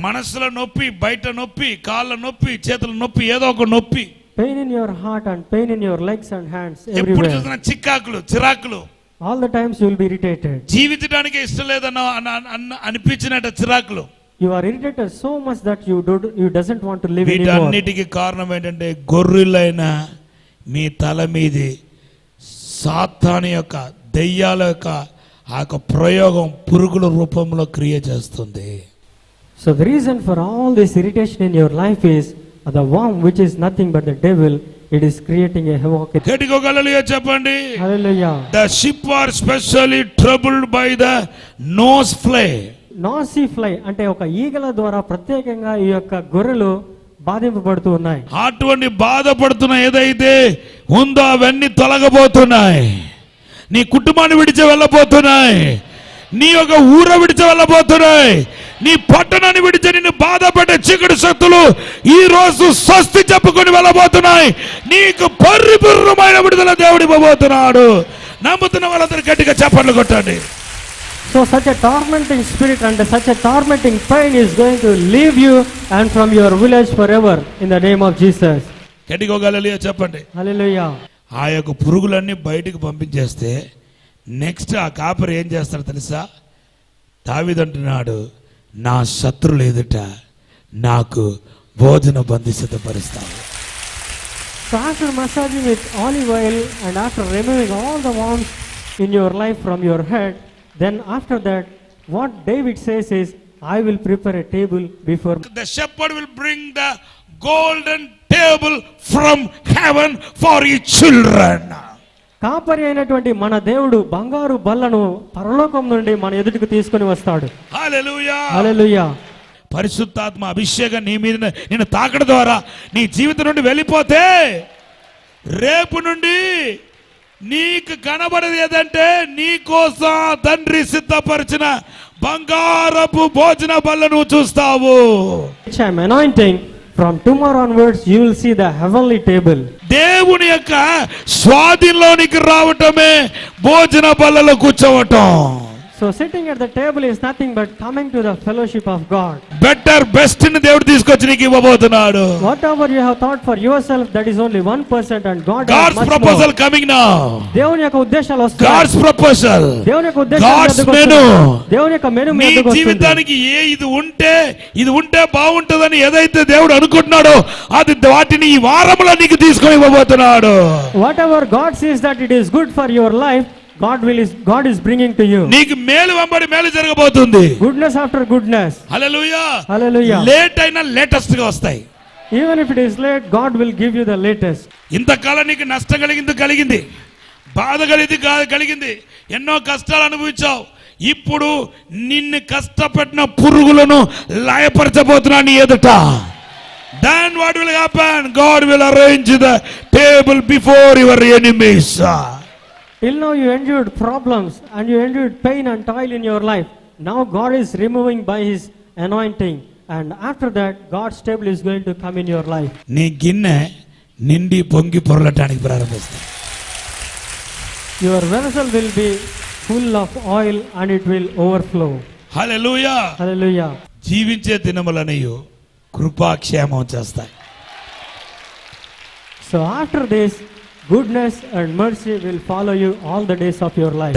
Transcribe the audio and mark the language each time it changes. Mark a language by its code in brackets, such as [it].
[te] మనసులో నొప్పి, బయట నొప్పి, కాళ్ళ నొప్పి, చేతుల నొప్పి, ఏదో ఒక నొప్పి. [en] Pain in your heart and pain in your legs and hands [te] ఎప్పుడు [en] everywhere. [te] చూసినా చికాకులు, చిరాకులు. [en] All the times you will be irritated. [te] జీవించడానికి ఇష్టం లేదన్న అనిపించినట్టు చిరాకులు. [en] You are irritated so much that you doesn't want to live anymore. [te] వీటన్నిటికీ కారణం ఏంటంటే గొర్రెలైన మీ తల మీది సాతాను యొక్క, దెయ్యాల యొక్క ఆ యొక్క ప్రయోగం పురుగుల రూపంలో క్రియ చేస్తుంది. [en] So the reason for all this irritation in your life is the worm, which is nothing but the devil. It is creating a havoc. [te] గట్టిగా హల్లెలూయా చెప్పండి. [en] Hallelujah. The sheep are specially troubled by the nose fly. [te] నాసీ fly అంటే ఒక ఈగల ద్వారా ప్రత్యేకంగా ఈ యొక్క గొర్రెలు బాధింపబడుతూ ఉన్నాయి. అటువంటి బాధపడుతున్న ఏదైతే ఉందో అవన్నీ తొలగబోతున్నాయి. నీ కుటుంబాన్ని విడిచి వెళ్ళబోతున్నాయి. నీ యొక్క ఊర విడిచి వెళ్ళబోతున్నాయి. నీ పట్టణాన్ని విడిచి నిన్ను బాధపడే చీకటి శక్తులు ఈ రోజు స్వస్తి చెప్పుకొని వెళ్ళబోతున్నాయి. నీకు పరిపూర్ణమైన విడుదల దేవుడు ఇవ్వబోతున్నాడు. నమ్ముతున్న వాళ్ళందరూ గట్టిగా చప్పట్లు కొట్టండి. [en] So such a tormenting spirit and such a tormenting pain is going to leave you and from your village forever in the name of Jesus. [te] గట్టిగా హల్లెలూయా చెప్పండి. [en] Hallelujah. [te] ఆ యొక్క పురుగులన్నీ బయటికి పంపించేస్తే నెక్స్ట్ ఆ కాపరి ఏం చేస్తాడు తెలుసా? దావీదు అంటున్నాడు, నా శత్రువులు ఎదుట నాకు భోజన బంధి సిద్ధపరుస్తావు. [en] So after massaging with olive oil and after removing all the worms in your life from your head, then after that what David says is, I will prepare a table before me. The shepherd will bring the golden table from heaven for his children. [te] కాపరి అయినటువంటి మన దేవుడు బంగారు బల్లను పరలోకం నుండి మన ఎదుటికి తీసుకొని వస్తాడు. హల్లెలూయా. హల్లెలూయా. పరిశుద్ధాత్మ అభిషేకం నీ మీద నిన్ను తాకడం ద్వారా నీ జీవితం నుండి వెళ్ళిపోతే రేపు నుండి నీకు కనబడేది ఏదంటే నీ కోసం తండ్రి సిద్ధపరిచిన బంగారపు భోజన బల్లను చూస్తావు. [en] Which I am anointing, from tomorrow onwards you will see the heavenly table. [te] దేవుని యొక్క స్వాధీనంలోనికి రావటమే భోజన బల్లలో కూర్చోవటం. [en] So sitting at the table is nothing but coming to the fellowship of God. Better best [te] ని దేవుడు తీసుకొచ్చి నీకు ఇవ్వబోతున్నాడు. [en] Whatever you have thought for yourself, that is only 1% and God has God's much proposal more. coming now. [te] దేవుని యొక్క ఉద్దేశాలు వస్తాయి. [en] God's proposal. [te] దేవుని యొక్క ఉద్దేశాలు [en] God's [te] ఎదుగు [en] menu. [te] వస్తాయి. దేవుని యొక్క మెను నీ ఎదుగు వస్తుంది. జీవితానికి ఇది ఉంటే బాగుంటుందని ఏదైతే దేవుడు అనుకుంటున్నాడో అది వాటిని ఈ వారంలో నీకు తీసుకొని ఇవ్వబోతున్నాడు. [en] Whatever God says that it is good for your life, God is bringing to you. [te] నీకు మేలు వెంబడి మేలు జరగబోతుంది. [en] Goodness after goodness. [te] హల్లెలూయా. [en] Hallelujah. [te] లేట్ అయినా లేటెస్ట్ గా వస్తాయి. [en] Even if it is late, God will give you the latest. [te] ఇంతకాలం నీకు నష్టం కలిగింది, బాధ కలిగింది, ఎన్నో కష్టాలు అనుభవించావు. ఇప్పుడు నిన్ను కష్టపెట్టిన పురుగులను లయపరచబోతున్నా నీ ఎదుట. [en] Then what will happen? God will arrange the table before your enemies. Till now you endured problems and you endured pain and toil in your life. Now God is removing by His anointing, and after that God's table is going to come in your life. [te] నీ గిన్నె నిండి పొంగి పొరలటానికి ప్రారంభిస్తుంది. [en] Your vessel will be full of oil and it will overflow. [te] Hallelujah. [en] Hallelujah. [te] జీవించే దినములనియు కృపాక్షేమం చేస్తాయి. [en] So after this, goodness and mercy will follow you all the days of your life.